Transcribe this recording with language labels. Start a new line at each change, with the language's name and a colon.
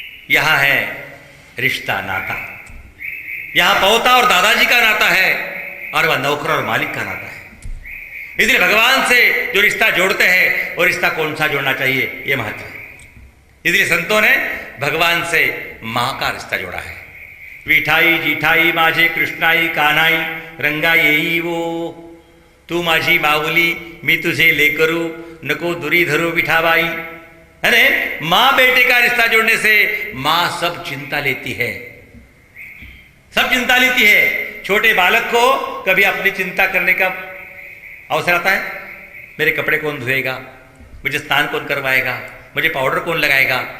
Hindi: यहां है रिश्ता, नाता। यहां पौता और दादाजी का नाता है, और वह नौकर और मालिक का नाता है। इसलिए भगवान से जो रिश्ता जोड़ते हैं, वो रिश्ता कौन सा जोड़ना चाहिए, यह महत्व है। इसलिए संतों ने भगवान से मां का रिश्ता जोड़ा है।
Marathi: विठाई जिठाई माझे कृष्णाई कान्हाई रंगा येई वो, तू माझी माऊली मी तुझे लेकरू नको दुरी धरू विठाबाई।
Hindi: अरे मां बेटे का रिश्ता जोड़ने से मां सब चिंता लेती है, सब चिंता लेती है। छोटे बालक को कभी अपनी चिंता करने का अवसर आता है, मेरे कपड़े कौन धोएगा, मुझे स्नान कौन करवाएगा, मुझे पाउडर कौन लगाएगा।